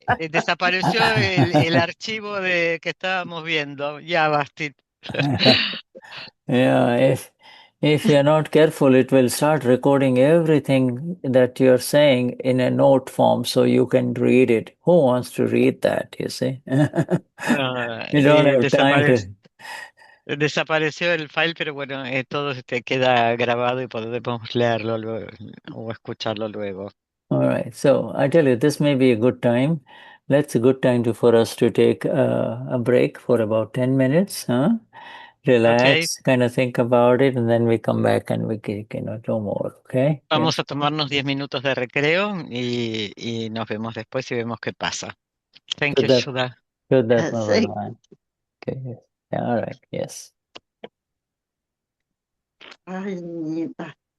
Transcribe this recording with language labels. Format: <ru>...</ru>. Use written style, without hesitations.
<es>Desapareció el archivo que estábamos viendo. Ya bastet.</es> <en>Yeah, if you're not careful, it will start recording everything that you're saying in a note form so you can read it. Who wants to read that, you see? You don't have time to.</en> <es>Desapareció el file, pero bueno, todo queda grabado y podemos leerlo luego o escucharlo luego.</es> <en>All right. So I tell you, this may be a good time. That's a good time for us to take a break for about 10 minutes, huh? Ok, relax, kind of think about it, and then we come back and we can, do more, okay? Yeah.</en> <es>vamos a tomarnos 10 minutos de recreo y nos vemos después y vemos qué pasa.</es> <en>Thank you, Shuddha, Shuddha. Shuddha, Thank Bhagavan. Okay, yes. Yeah, all right, yes.</en> <es>Ay, niñita.</es>